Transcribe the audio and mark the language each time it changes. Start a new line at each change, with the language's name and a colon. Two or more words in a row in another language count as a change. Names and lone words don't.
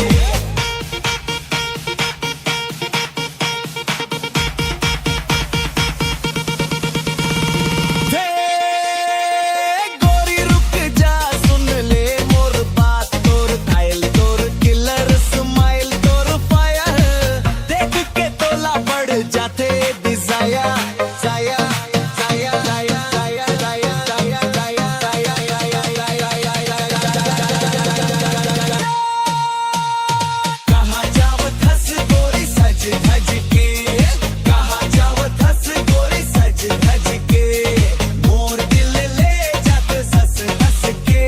Chhattisgarhi: हे गोरी रुक जा सुन ले मोर बात, तोर घायल तोर
English: killer smile
Chhattisgarhi: तोर फायर, देख के तोला बढ़ जाते डिजायर, जाया जाया जाया जाया जाया जाया जाया जाया। कहाँ जावत हस गोरी सज धज के, कहाँ जावत हस गोरी सज धज के, मोर दिल ले जात सस हंस के।